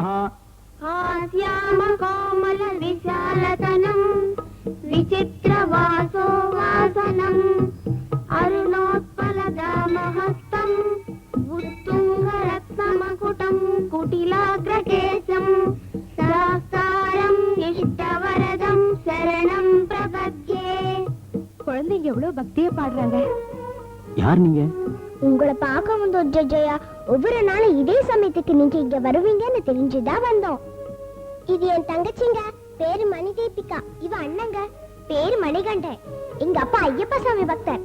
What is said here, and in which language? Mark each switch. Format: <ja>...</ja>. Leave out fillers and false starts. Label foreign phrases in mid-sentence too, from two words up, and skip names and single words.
<sa>हास्याम कोमल विशालतनं विचित्रवासो वासनम् अरुणोत्पलदामहस्तम् उत्तुङ्गरत्नमकुटम् कुटिलाग्रकेशम् सहस्तारम् इष्टवरदम् शरणम् प्रपद्ये.</sa> <ta>குழந்தைங்க எவ்வளவு பக்தியா பாடுறாங்க. யார் நீங்க? உங்களை பார்க்க வந்தோம் ஜெயா. ஒவ்வொரு நாளும் இதே சமயத்துக்கு நீங்க இங்க வருவீங்கன்னு தெரிஞ்சுதான் வந்தோம். இது என் தங்கச்சிங்க, பேரு மணி தீபிகா. இவ அண்ணங்க, பேரு மணிகண்டன். எங்க அப்பா ஐயப்ப சாமி பக்தர்.</ta>